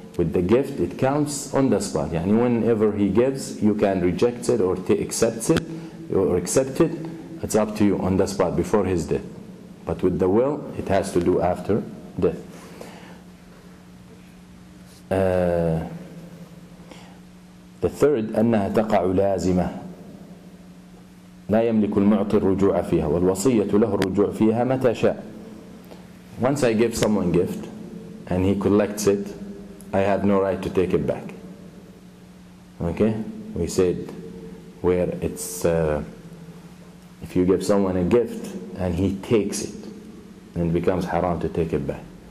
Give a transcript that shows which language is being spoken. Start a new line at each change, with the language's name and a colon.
English: With the gift, it counts on the spot. Yani whenever he gives, you can reject it or accept it, It's up to you on the spot before his death. But with the will, it has to do after death. The third,
Arabic: أنها تقع لازمة لا يملك المعطي الرجوع فيها والوصية له الرجوع فيها متى شاء.
English: Once I give someone gift and he collects it, I have no right to take it back. Okay? We said where it's if you give someone a gift and he takes it, then it becomes haram to take it back.